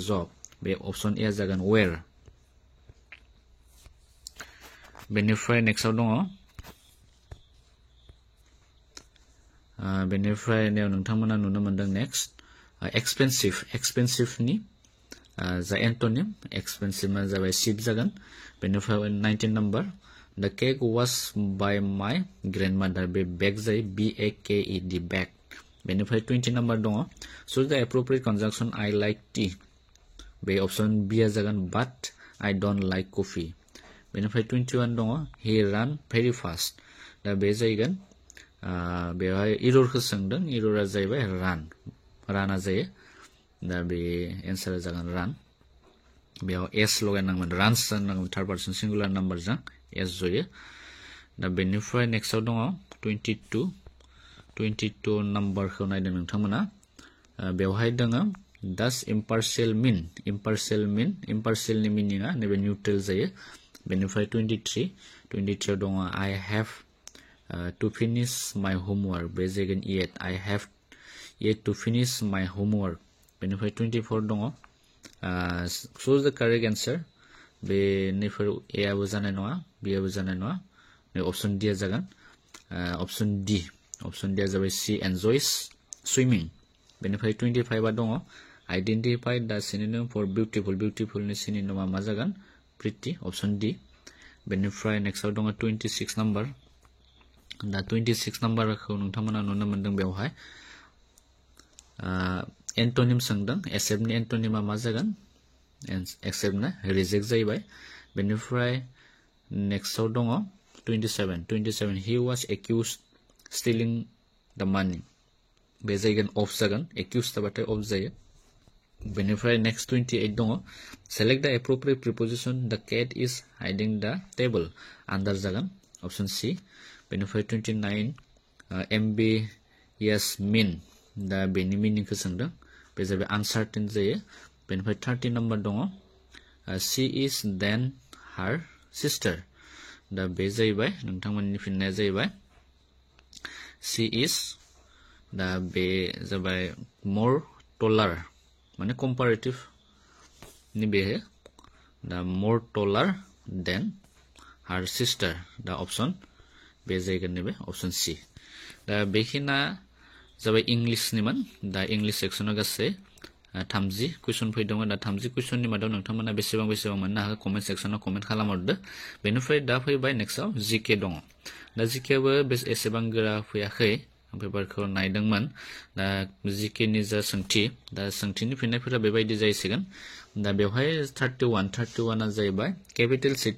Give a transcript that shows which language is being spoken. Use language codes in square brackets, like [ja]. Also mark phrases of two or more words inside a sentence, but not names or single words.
[brx] बे [en] option A [brx] जागोन where बेनिफ्राय नेक्स्टआव दङ बेनिफ्राय नोंथांमोना नुनो मोनदों नेक्स्ट एक्सपेंसिवनि जा [en] antonym expensive [brx] जाबाय चिप जागोन बेनिफ्राय 19 नम्बर [en] The cake was by my grandmother [brx] बे बेग जायो BAKED बेग बेनिफ्राय 20 नम्बर दङ [en] Choose the appropriate conjunction I like tea [brx] बे [en] option B [brx] आ जागोन [en] but I don't like coffee [brx] बेनिफ्राय 21 दङ [en] He ran very fast [brx] दा बे जायगोन बेवहाय एररखौ सोंदों एररआ जाहैबाय राना जायो दा बे एन्सारा जागोन रान बेयाव एस लगायनांगोन रान्स जानांगोन [en] third person singular number [brx] एस जयो दा बेनिफ्राय नेक्स्टआव दङ 22 नाम्बारखौ नायदों नोंथांमोना बेवहाय दङ दास [en] impartial mean [brx] इम्पार्शियलनि मिनिङा नैबे निउट्रेल जायो बेनिफ्राय 23 दङ [en] I have to finish my [brx] homework बे जागोन [en] yet I have yet to finish my homework [brx] बेनिफ्राय 24 दङ [en] choose the correct answer [brx] बे नैफोर ए आबो जानाय नङा बी आबो जानाय नङा नै [en] option D [brx] आ जागोन [en] option D [brx] आ जाबाय [en] she enjoys swimming [brx] बेनिफ्राय 25 आ दङ [en] identify the synonym for beautiful [brx] सिनोनिमा मा जागोन [en] pretty option D [brx] बेनिफ्राय नेक्स्टआव दङ 26 नम्बर दा 26 नम्बरखौ नोंथांमोना नुनो मोनदों बेवहाय एन्टोनिम सोंदों एक्सेप्टनि एन्टोनिमा मा जागोन एक्सेप्टना रिजेक्ट जाहैबाय बेनिफ्राय नेक्स्टआव दङ 27 [en] he was accused stealing the money [brx] बे जायगोन अफ जागोन accused थाबाथाय अफ जायो बेनिफ्राय नेक्स्ट 28 दङ [en] select the appropriate preposition the cat is hiding the table [brx] आन्दार जागोन [en] option C [brx] बेनिफ्राय 29 [en] MBS mean [brx] दा बेनि मिनिंखौ सोंदों बे जाबाय आनसार्टेन जायो बेनिफ्राय 30 नम्बर दङ [en] she is then her sister [brx] दा बे जाहैबाय नोंथांमोननि फिननाया जाहैबाय [en] she is [brx] दा बे जाबाय [en] more taller [brx] माने comparative नि बेहे दा [en] more taller than her sister [brx] दा ऑप्शन बे जायगोन नैबे [en] option C [brx] दा बेखिना जाबाय इंलिशनिमोन दा इंलिश सेक्सनाव गासै 30 कुइसन फैदोंमोन दा 30 कुइसननि मादाव नोंथांमोना बेसेबां मोननो हाखो [en] comment section comment [brx] खालामहरदो बेनिफ्राय दा फैबाय नेक्स्टआव जीके दङ दा जीकेबो एसेबां गोरा फैयाखै पेपारखौ नायदोंमोन दा जीके नि जा सोंथि दा सोंथिनि फिननायफोरा बेबायदि जायसिगोन दा बेवहाय 31 आ जाहैबाय [en] capital city